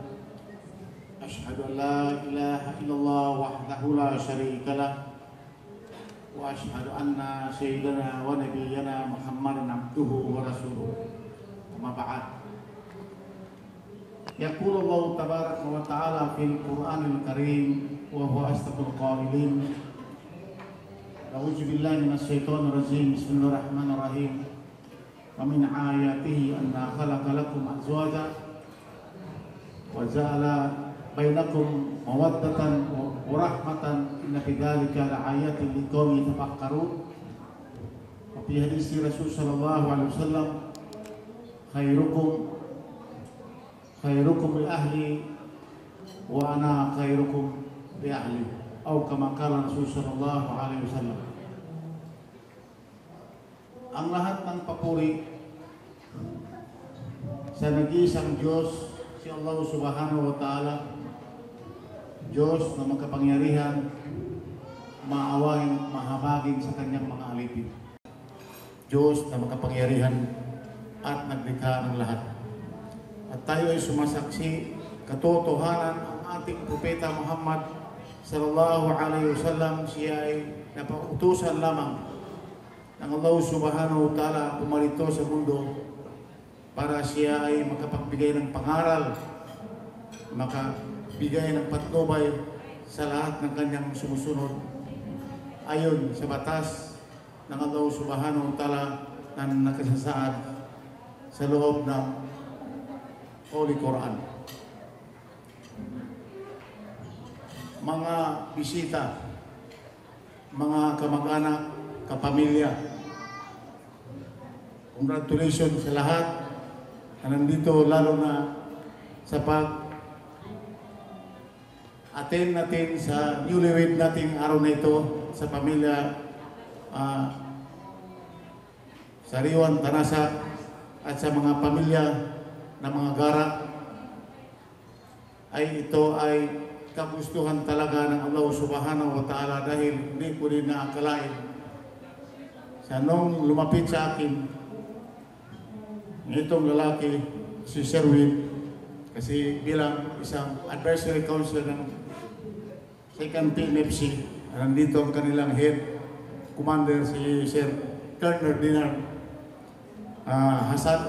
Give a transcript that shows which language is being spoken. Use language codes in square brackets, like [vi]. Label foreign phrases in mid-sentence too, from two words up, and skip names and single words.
[ar] أشهد أن لا إله إلا الله وحده لا شريك له وأشهد أن سيدنا ونبينا محمدا عبده ورسوله. أما بعد. يقول الله تبارك وتعالى في القرآن الكريم وهو أصدق القائلين. أعوذ بالله من الشيطان الرجيم. Bismillahirrahmanirrahim. ومن آياته أن خلق لكم أزواجا وجعل بينكم مودة ورحمة إن في ذلك لآيات لقوم يتفكرون. وفي حديث رسول صلى الله عليه وسلم خيركم لأهلي وأنا خيركم لأهلي atau كما قال رسول صلى الله عليه وسلم. [tl] Ang lahat ng papuri sa nag-iisang Diyos, si Allah [ar] سبحانه وتعالى, [tl] Diyos na magkapangyarihan, maawain, mahabagin sa kanyang mga alipin. Diyos na magkapangyarihan at naglikha ng lahat. At tayo ay sumasaksi, katotohanan ang ating Propeta Muhammad [ar] صلى الله عليه وسلم, [tl] siya ay napautusan lamang ng Allah [ar] سبحانه وتعالى [tl] pumarito sa mundo para siya ay makapagbigay ng pangaral, makabigay ng patnubay sa lahat ng kanyang sumusunod ayon sa batas ng Allah [ar] سبحانه وتعالى [tl] na nakasasaad sa loob ng Holy Quran. Mga bisita, mga kamag-anak, kapamilya, congratulations sa lahat na nandito, lalo na sa pag-attend natin sa newlywed nating araw na ito sa pamilya Sariwan Tanasa at sa mga pamilya ng mga Gara. Ay ito ay kagustuhan talaga ng Allah [ar] سبحانه وتعالى, [tl] dahil hindi ko rin naakalain sa nung lumapit sa akin itong lalaki, si Sherwin, kasi bilang isang [en] advisory council [tl] ng 2nd PNFC, nandito ang kanilang [en] head commander, [tl] si Sir Colonel Dinar Hasan.